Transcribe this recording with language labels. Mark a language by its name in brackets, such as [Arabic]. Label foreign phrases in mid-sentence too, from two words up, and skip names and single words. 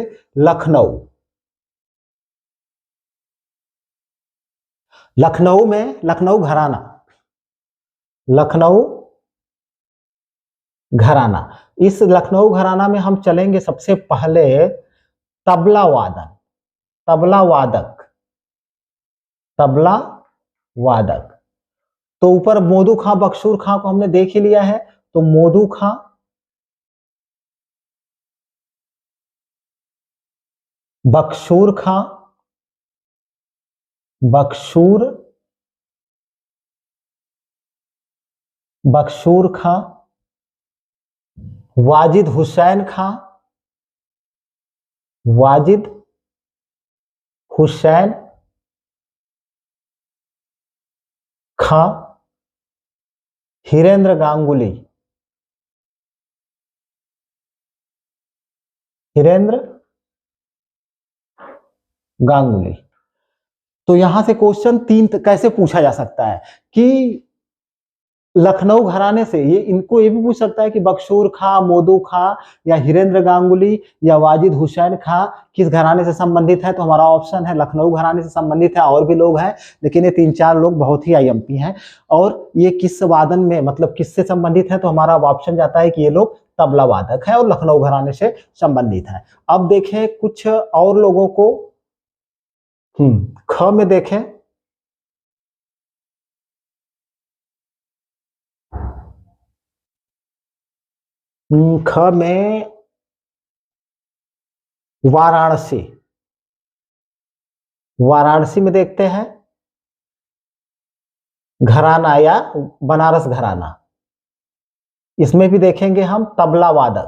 [Hindi] लखनऊ, लखनऊ में लखनऊ घराना, लखनऊ घराना, इस लखनऊ घराना में हम चलेंगे सबसे पहले तबला वादन, तबला वादक, तबला वादक। तो ऊपर मोदू खां बख्शूर खां को हमने देख ही लिया है, तो मोदू खां बख्शूर खां, बख्शूर बख्शूर खां, वाजिद हुसैन खां, वाजिद हुसैन खां, हिरेंद्र गांगुली, हिरेंद्र गांगुली। तो यहां से क्वेश्चन तीन कैसे पूछा जा सकता है कि लखनऊ घराने से ये इनको ये भी पूछ सकता है कि बख्शूर खां, मोदू खां या हिरेंद्र गांगुली या वाजिद हुसैन खां किस घराने से संबंधित है, तो हमारा ऑप्शन है लखनऊ घराने से संबंधित है। और भी लोग हैं लेकिन ये तीन चार लोग बहुत ही आईएमपी हैं। और ये किस वादन में मतलब किससे संबंधित है, तो हमारा ऑप्शन जाता है कि ये लोग तबला वादक है और लखनऊ घराने से संबंधित है। अब देखें कुछ और लोगों को, ख में देखें, ख में वाराणसी, वाराणसी में देखते हैं घराना या बनारस घराना, इसमें भी देखेंगे हम तबला वादक।